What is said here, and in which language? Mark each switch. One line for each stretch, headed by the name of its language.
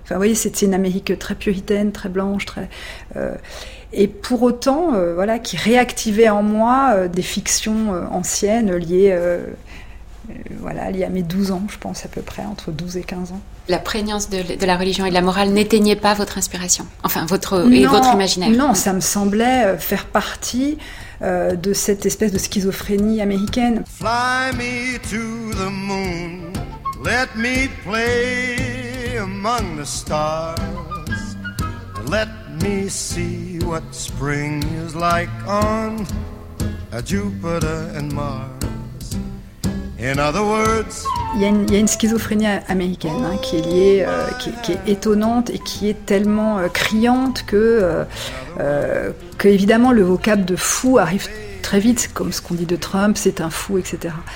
French: Enfin, vous voyez, c'était une Amérique très puritaine, très blanche, très... Et pour autant, voilà, qui réactivait en moi des fictions anciennes liées, liées à mes 12 ans, je pense, à peu près, entre 12 et 15 ans. La prégnance de la religion et de la morale n'éteignait pas votre inspiration, enfin, votre imaginaire. Non, ça me semblait faire partie de cette espèce de schizophrénie américaine.
English: Fly me to the moon, let me play among the stars, let me see what spring is like on Jupiter and Mars. In other words,
French: il y a une schizophrénie américaine qui est liée, qui est étonnante et qui est tellement criante que évidemment le vocable de fou arrive très vite, comme ce qu'on dit de Trump, c'est un fou, etc.